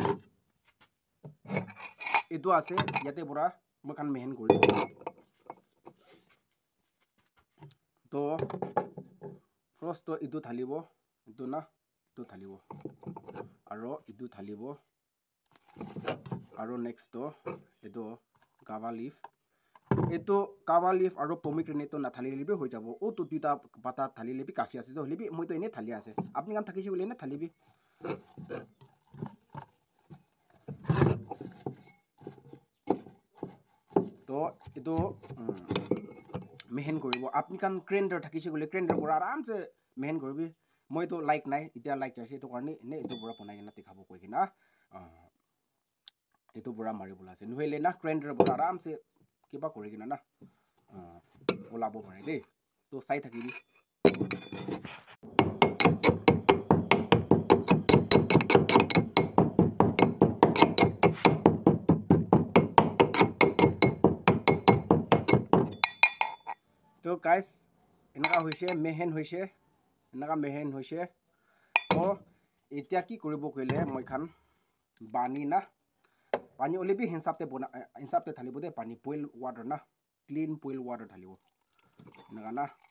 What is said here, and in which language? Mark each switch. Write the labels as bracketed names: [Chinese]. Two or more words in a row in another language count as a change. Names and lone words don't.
[Naga Pidgin] itu ase yate bora moi kan mehen kori to first to itu thalibo itu na itu thalibo aro itu thalibo aro next to itu [English] kawa leaf [Naga Pidgin] eto [English] kawa leaf [Naga Pidgin] aro pomegranate to na thali libi hoi jabo o to duita pata thali libi kafi ase to libi moi to ene thali ase apni kan thakise gole ne thalibi to eto mehen koribo apni kan grinder thakise gole grinder pura [Hindi] aram se [Naga Pidgin] mehen koribi moi to like nai itia like jase to karni ne eto pura ponai na tikhabo koi kina eto pura mari bola ase nuhele na grinder pura [Hindi] aram se [Naga Pidgin] kiba kori kina na olabo pare de to sai thakibi to guys enaka hoise mehen hoise enaka mehen hoise to etia ki koribo kole moi khan bani na pani olebi hinsap te thalibo de pani [English] boil water [Naga Pidgin] na [English] clean boil water [Naga Pidgin] thalibo enaka na